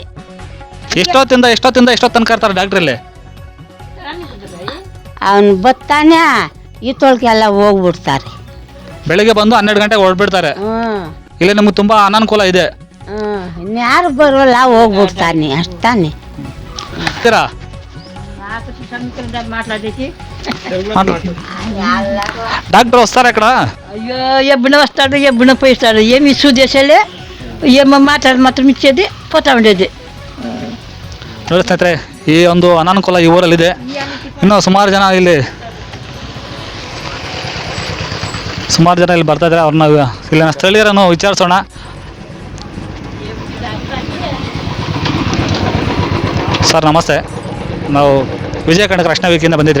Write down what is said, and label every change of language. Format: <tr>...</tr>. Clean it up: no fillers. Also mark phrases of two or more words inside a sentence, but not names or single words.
<kn>ಎಷ್ಟೊತ್ತಿಂದ ಎಷ್ಟೊತ್ತು ತನಕ ಇರ್ತಾರೆ ಡಾಕ್ಟ್ರಲ್ಲಿ? ಅವನು ಬತ್ತಾನೆ ಈತೊಳಗೆಲ್ಲ ಹೋಗ್ಬಿಡ್ತಾರೆ. ಬೆಳಿಗ್ಗೆ ಬಂದು 12 ಗಂಟೆಗೆ ಹೊರಡ್ಬಿಡ್ತಾರೆ. ಇಲ್ಲಿ ನಮ್ಗೆ ತುಂಬ ಅನಾನುಕೂಲ ಇದೆ. ಇನ್ಯಾರು ಬರೋಲ್ಲ, ಹೋಗ್ಬಿಡ್ತಾನೆ ಅಷ್ಟಾನೆ.</kn> <te>డాక్టర్ వస్తారా ఇక్కడ? అయ్యో ఎప్పుడు వస్తాడు, ఎప్పుడు పోయిస్తాడు. ఏమి సుదేశాలే ఏమో మాట్లాడి మాత్రం ఇచ్చేది, పోతా ఉండేది.</te> <kn>ನೋಡಿ ಸ್ನೇಹಿತರೆ, ಈ ಒಂದು ಅನಾನುಕೂಲ ಈ ಊರಲ್ಲಿದೆ. ಇನ್ನೂ ಸುಮಾರು ಜನ ಇಲ್ಲಿ ಬರ್ತಾ ಇದ್ದಾರೆ. ಅವ್ರನ್ನ ಇಲ್ಲಿನ ಸ್ಥಳೀಯರನ್ನು ವಿಚಾರಿಸೋಣ. ಸರ್ ನಮಸ್ತೆ, ನಾವು ವಿಜಯ ಕರ್ನಾಟಕ ರಕ್ಷಣಾ ವೇದಿಕೆಯಿಂದ ಬಂದಿದ್ರಿ.</kn>